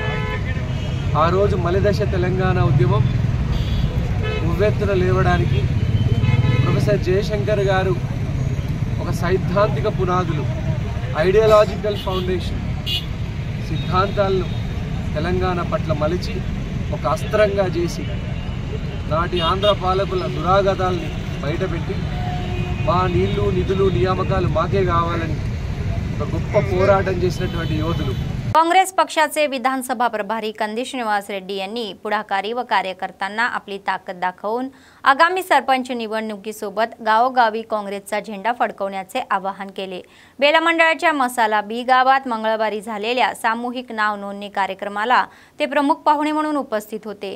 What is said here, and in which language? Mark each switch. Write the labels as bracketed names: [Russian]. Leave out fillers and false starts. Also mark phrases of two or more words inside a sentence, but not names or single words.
[Telugu] ఆ రోజు మలిదశ తెలంగాణ ఉద్యమం ఉవ్వెత్తున లేవడానికి ప్రొఫెసర్ జయశంకర్ గారు ఒక సైద్ధాంతిక పునాదులు, [English] ideological foundation [Telugu] సిద్ధాంతాలను తెలంగాణ పట్ల మలిచి ఒక అస్త్రంగా చేసి నాటి ఆంధ్ర పాలకుల దురాగతాల్ని బయటపెట్టి మా నీళ్లు, నిధులు, నియామకాలు మాకే కావాలని ఒక గొప్ప పోరాటం చేసినటువంటి యోధులు। [Marathi] काँग्रेस पक्षाचे विधानसभा प्रभारी कंदी श्रीनिवास रेड्डी यांनी पुढाकारी व कार्यकर्त्यांना आपली ताकद दाखवून आगामी सरपंच निवडणुकीसोबत गावोगावी काँग्रेसचा झेंडा फडकवण्याचे आवाहन केले। बेला मंडळाच्या मसाला बी गावात मंगळवारी झालेल्या सामूहिक नाव नोंदणी कार्यक्रमाला ते प्रमुख पाहुणे म्हणून उपस्थित होते।